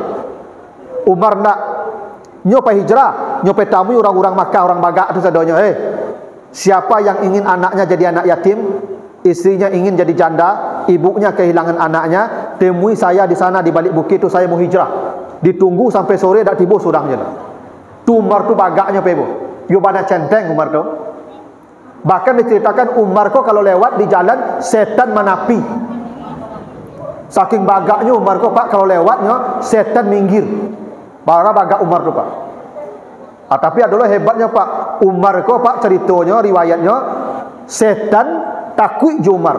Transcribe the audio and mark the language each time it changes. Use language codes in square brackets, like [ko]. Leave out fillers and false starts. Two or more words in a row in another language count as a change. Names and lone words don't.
[min] Umar nak nyopai hijrah, nyopai tamu orang-orang Makkah, orang Bagak itu sadonya. [id] Siapa yang ingin anaknya jadi anak yatim, istrinya ingin jadi janda, ibunya kehilangan anaknya, temui saya di sana di balik bukit itu, saya mau hijrah. [min] Ditunggu sampai sore dak tiba sudahnya. Tu Umar tu bagaknya Pak Ibu. Yo bana centeng Umar tu. [id] Bahkan diceritakan Umar kok kalau lewat di jalan setan menapi. Saking bagaknya Umar kok Pak, kalau lewatnya setan minggir. [min] Para bagak Umar tu Pak. [id] Tapi adalah hebatnya Pak, Umar kok Pak ceritanya, riwayatnya setan takut je Umar.